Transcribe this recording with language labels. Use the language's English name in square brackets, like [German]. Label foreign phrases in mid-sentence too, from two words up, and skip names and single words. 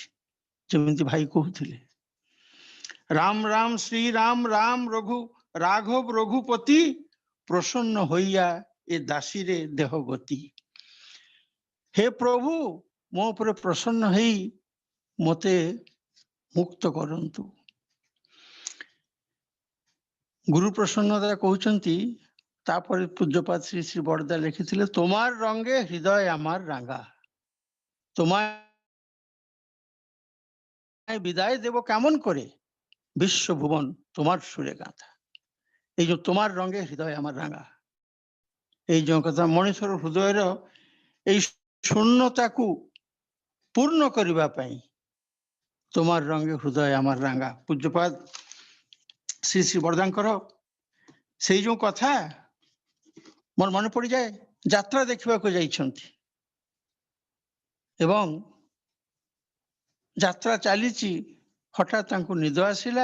[Odia] ଯେମିତି ଭାଇ କହୁଥିଲେ ରାମ ରାମ ଶ୍ରୀରାମ ରାମ ରଘୁ ରାଘବ ରଘୁପତି ପ୍ରସନ୍ନ ହୋଇଆ ଏ ଦାସୀରେ ଦେହ ଗତି। ହେ ପ୍ରଭୁ, ମୋ ଉପରେ ପ୍ରସନ୍ନ ହେଇ ମୋତେ ମୁକ୍ତ କରନ୍ତୁ। ଗୁରୁ ପ୍ରସନ୍ନତା କହୁଛନ୍ତି। ତାପରେ ପୂଜ୍ୟପାଦ ଶ୍ରୀ ଶ୍ରୀ ବରଦା ଲେଖିଥିଲେ [Bangla] তোমার রঙে হৃদয় আমার রাঙা, তোমায় বিদায় দেব কেমন করে, বিশ্বভুবন তোমার সুরে গাথা। এই যে তোমার রঙে হৃদয় আমার রাঙা, এই যে কথা [Odia] ମଣିଷର ହୃଦୟର [Bangla] এই [Odia] ଶୂନ୍ୟତାକୁ ପୂର୍ଣ୍ଣ କରିବା ପାଇଁ [Bangla] তোমার রঙে হৃদয় আমার রাঙা। [Odia] ପୂଜ୍ୟପାଦ ଶ୍ରୀ ଶ୍ରୀ ବରଦାଙ୍କର ସେଇ ଯୋଉ କଥା ମୋର ମନେ ପଡିଯାଏ। ଯାତ୍ରା ଦେଖିବାକୁ ଯାଇଛନ୍ତି ଏବଂ ଯାତ୍ରା ଚାଲିଛି, ହଠାତ୍ ତାଙ୍କୁ ନିଦ ଆସିଲା।